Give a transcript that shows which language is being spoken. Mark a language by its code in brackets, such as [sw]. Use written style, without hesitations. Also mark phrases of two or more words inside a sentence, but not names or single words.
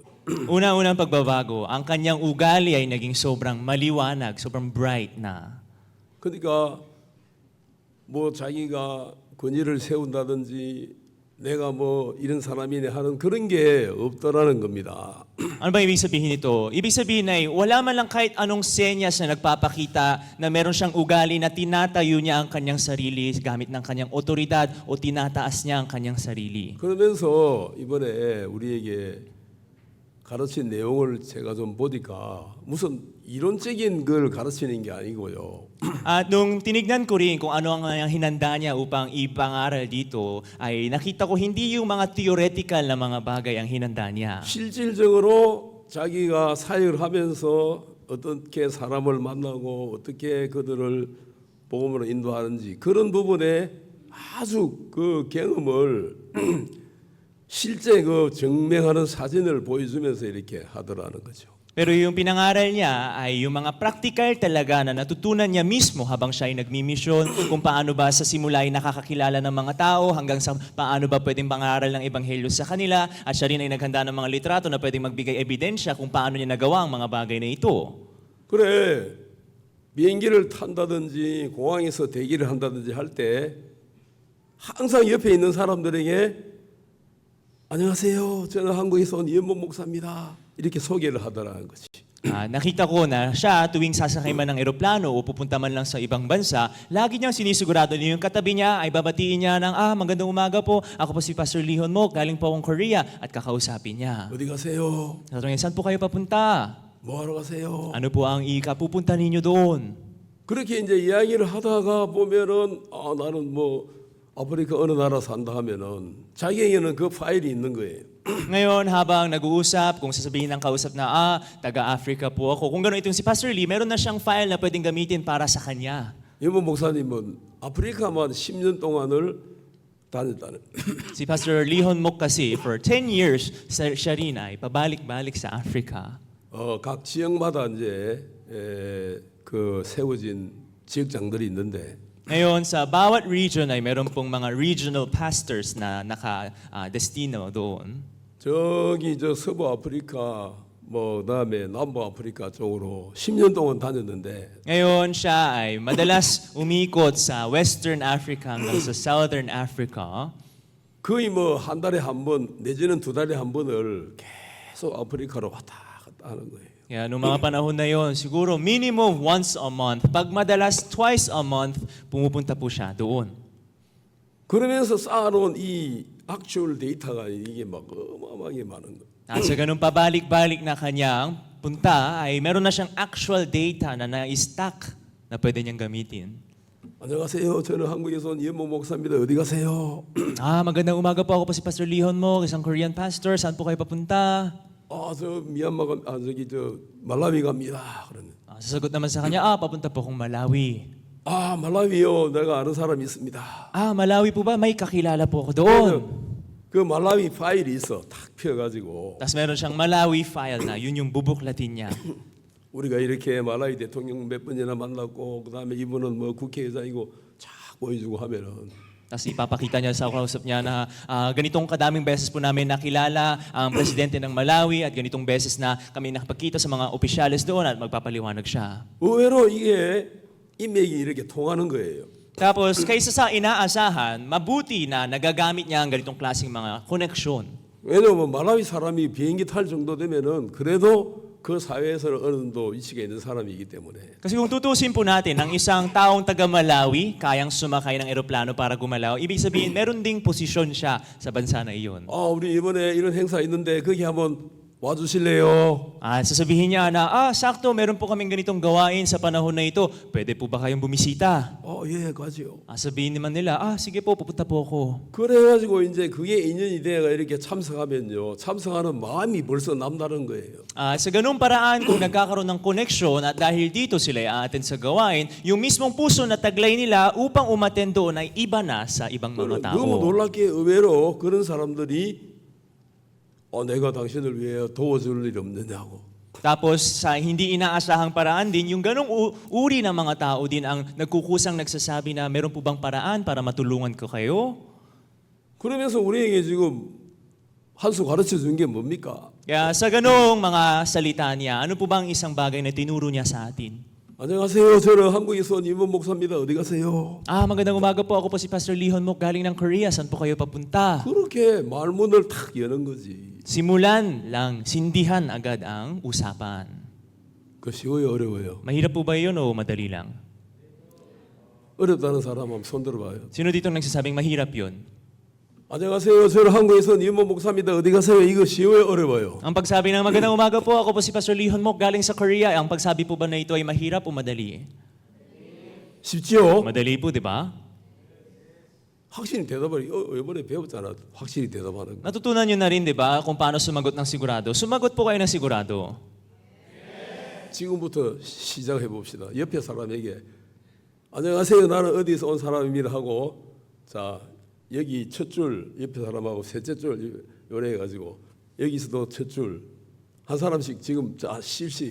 [tl] Una-unang pagbabago, ang kanyang ugali ay naging sobrang maliwanag, sobrang bright na. [ko] 그러니까 뭐 자기가 권위를 세운다든지 내가 뭐 이런 사람이네 하는 그런 게 없더라는 겁니다. [tl] Ano ba ibig sabihin nito? Ibig sabihin ay wala man lang kahit anong senyas na nagpapakita na meron siyang ugali na tinatayo niya ang kanyang sarili gamit ng kanyang otoridad o tinataas niya ang kanyang sarili. [ko] 그러면서 이번에 우리에게 가르친 내용을 제가 좀 보니까 무슨 이론적인 걸 가르치는 게 아니고요. [tl] At nung tinignan ko rin kung ano ang hinanda niya upang ipangaral dito, ay nakita ko hindi yung mga theoretical na mga bagay ang hinanda niya. [ko] 실질적으로 자기가 사역을 하면서 어떻게 사람을 만나고 어떻게 그들을 복음으로 인도하는지 그런 부분에 아주 그 경험을 실제 그 증명하는 사진을 보여주면서 이렇게 하더라는 거죠. [tl] Pero yung pinangaral niya ay yung mga practical talaga na natutunan niya mismo habang siya ay nagmimisyon, kung paano ba sa simula ay nakakakilala ng mga tao hanggang sa paano ba pwedeng pangaral ng ebanghelyo sa kanila, at siya rin ay naghanda ng mga litrato na pwedeng magbigay ebidensya kung paano niya nagawa ang mga bagay na ito. [ko] 그래 비행기를 탄다든지 공항에서 대기를 한다든지 할 때 항상 옆에 있는 사람들에게 안녕하세요. 저는 한국에서 온 이현복 목사입니다. 이렇게 소개를 하더라는 거지. [tl] Nakita ko na siya tuwing sasakay man ng eroplano o pupunta man lang sa ibang bansa, lagi niyang sinisigurado niya yung katabi niya ay babatiin niya ng magandang umaga po, ako po si Pastor Lihon Mok, galing po akong Korea, at kakausapin niya. [ko] 어디 가세요? [tl] Tatanungin, saan po kayo papunta? [ko] 뭐 하러 가세요? [tl] Ano po ang ikapupunta ninyo doon? [ko] 그렇게 이제 이야기를 하다가 보면은 나는 뭐 아프리카 어느 나라 산다 하면은 자기에게는 그 파일이 있는 거예요. [tl] Ngayon, habang nag-uusap, kung sasabihin ng kausap na, taga-Africa po ako, kung gano'n itong si Pastor Lee, meron na siyang file na pwedeng gamitin para sa kanya. [ko] 이현복 목사님은 아프리카만 10년 동안을 다녔다는. [tl] Si Pastor Lihon Mok kasi, [en] for 10 years, [tl] siya rin ay pabalik-balik sa Africa. [ko] 각 지역마다 이제 그 세워진 지역장들이 있는데 [tl] Ngayon, sa bawat region ay meron pong mga [en] regional pastors [tl] na naka-destino doon. [ko] 저기 저 서부 아프리카 뭐 그다음에 남부 아프리카 쪽으로 10년 동안 다녔는데 [tl] Ngayon, siya ay madalas umikot sa Western Africa hanggang sa Southern Africa. [ko] 거의 뭐 한 달에 한 번 내지는 두 달에 한 번을 계속 아프리카로 왔다 갔다 하는 거예요. [tl] Kaya noong mga panahon na yon, siguro [en] minimum once a month, [tl] pag madalas [en] twice a month, [tl] pumupunta po siya doon. [ko] 그러면서 쌓아놓은 이 actual 데이터가 이게 막 어마어마하게 많은 거예요. [tl] At sa ganun pabalik-balik na kanyang punta, ay meron na siyang [en] actual data [tl] na na-stack na pwede niyang gamitin. [ko] 안녕하세요. 저는 한국에서 온 이현복 목사입니다. 어디 가세요? [tl] Magandang umaga po, ako po si Pastor Lihon Mok, isang [en] Korean pastor. [tl] Saan po kayo papunta? [ko] 저 미얀마 저기 저 말라위 갑니다. 그러면 [tl] Sasagot naman sa kanya, papunta po akong Malawi. [ko] 말라위요. 내가 아는 사람이 있습니다. [tl] Malawi po ba? May kakilala po ako doon. [ko] 그 말라위 파일이 있어. 탁 펴가지고 [tl] Tapos meron siyang Malawi file na, yun yung bubuklatin niya. [ko] 우리가 이렇게 말라위 대통령 몇 번이나 만났고 그다음에 이분은 뭐 국회의장이고 쫙 보여주고 하면은 [tl] Tapos ipapakita niya sa kausap niya na ganitong kadaming beses po namin nakilala ang presidente ng Malawi at ganitong beses na kami nakapagkita sa mga opisyalis doon at magpapaliwanag siya. [ko] 의외로 이게 인맥이 이렇게 통하는 거예요. [tl] Tapos kaysa sa inaasahan, mabuti na nagagamit niya ang ganitong klaseng mga koneksyon. [ko] 왜냐하면 말라위 사람이 비행기 탈 정도 되면은 그래도 그 사회에서는 어느 정도 위치가 있는 사람이기 때문에. [tl] Kasi kung tutusin po natin, ang isang taong taga Malawi, kayang sumakay ng eroplano para gumalaw, ibig sabihin meron ding posisyon siya sa bansa na iyon. [ko] 우리 이번에 이런 행사 있는데 거기 한번 와주실래요? [tl] Sasabihin niya na, sakto, meron po kaming ganitong gawain sa panahon na ito. Pwede po ba kayong bumisita? [ko] 예, 가지요. [tl] Sabihin naman nila, sige po, pupunta po ako. [ko] 그래가지고 이제 그게 인연이 돼가 이렇게 참석하면요, 참석하는 마음이 벌써 남다른 거예요. [tl] Sa ganung paraan, kung nagkakaroon ng koneksyon at dahil dito sila ay aaten sa gawain, yung mismong puso na taglay nila upang umaten doon ay iba na sa ibang mga [ko] 너무 [tl] tao. [ko] 놀랍게 의외로 그런 사람들이 내가 당신을 위해 도와줄 일 없느냐고. [tl] Tapos sa hindi inaasahang paraan din, yung ganong uri ng mga tao din ang nagkukusang nagsasabi na meron po bang paraan para matulungan ko kayo? [ko] 그러면서 우리에게 지금 한 수 가르쳐 준 게 뭡니까? [tl] Kaya sa ganong mga salita niya, ano po bang isang bagay na tinuro niya sa atin? [ko] 안녕하세요. 저는 한국에서 온 임원 목사입니다. 어디 가세요? [tl] Magandang umaga po. Ako po si Pastor Lihon Mok, galing ng Korea. Saan po kayo papunta? [ko] 그렇게 말문을 탁 여는 거지. [tl] Simulan lang, sindihan agad ang usapan. [ko] 그 쉬워요, 어려워요? [tl] Mahirap po ba yun o madali lang? [ko] 어렵다는 사람 한번 손 들어봐요. [tl] Sino dito nagsasabing mahirap yun? [ko] 안녕하세요. 저는 한국에서 온 임원 목사입니다. 어디 가세요? 이거 쉬워요, 어려워요? [tl] Ang pagsabi ng magandang umaga po, ako po si Pastor Lihon Mok, galing sa Korea. Ang pagsabi po ba na ito ay mahirap o madali? [ko] 쉽지요? [tl] Madali po, di ba? [ko] 확실히 대답을 이번에 배웠잖아. 확실히 대답하는 거. [tl] Natutunan nyo na rin, di ba, kung paano sumagot ng sigurado. Sumagot po kayo ng sigurado. [ko] 지금부터 시작해 봅시다. 옆에 사람에게 안녕하세요. 나는 어디서 온 사람입니다 하고 자 여기 첫 줄 옆에 사람하고 셋째 줄 요래 해가지고 여기서도 첫 줄 한 사람씩 지금 자 실시.